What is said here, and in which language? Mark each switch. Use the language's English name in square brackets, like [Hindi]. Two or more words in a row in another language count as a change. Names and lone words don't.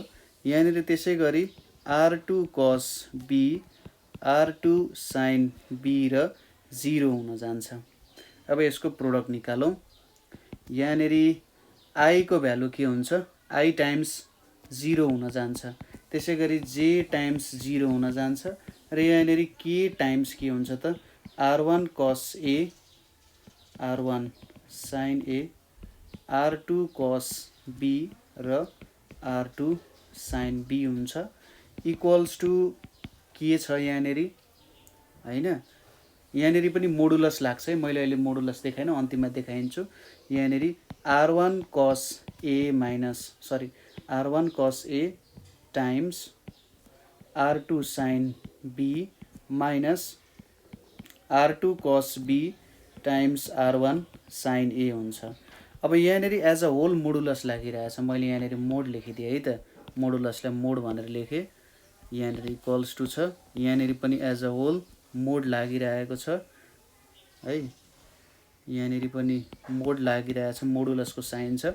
[Nepali] यहाँनिर त्यसै गरी r2 cos b r2 sin b र 0 हुन जान्छ। अब यसको प्रोडक्ट निकालौँ। यहाँनिर i को भ्यालु के हुन्छ, i टाइम्स 0 हुन जान्छ। त्यसै गरी j टाइम्स 0 हुन जान्छ र यहाँनिर k टाइम्स के हुन्छ त r1 cos a r1 sin a r2 cos b र r2 sin b हुन्छ [English] equals to [Nepali] के छ यहाँनिर हैन। यहाँनिर पनि मोडुलस लाग्छ है, मैले अहिले मोडुलस देखाइन, अन्तिममा देखाइन्छु। यहाँनिर r1 cos a माइनस r1 cos a टाइम्स r2 sin b माइनस r2 cos b टाइम्स r1 sin a हुन्छ। अब यहाँनिर [English] as a whole [Nepali] मोडुलस लागिरहेछ, मैले यहाँनिर मोड लेखिदिएँ है त, मोडुलसलाई मोड भनेर लेखेँ। यहाँनिर [English] equals to [Nepali] छ, यहाँनिर पनि [English] as a whole [Nepali] मोड लागिरहेको छ है। यहाँनिर पनि मोड लागिरहेछ, मोडुलसको साइन छ।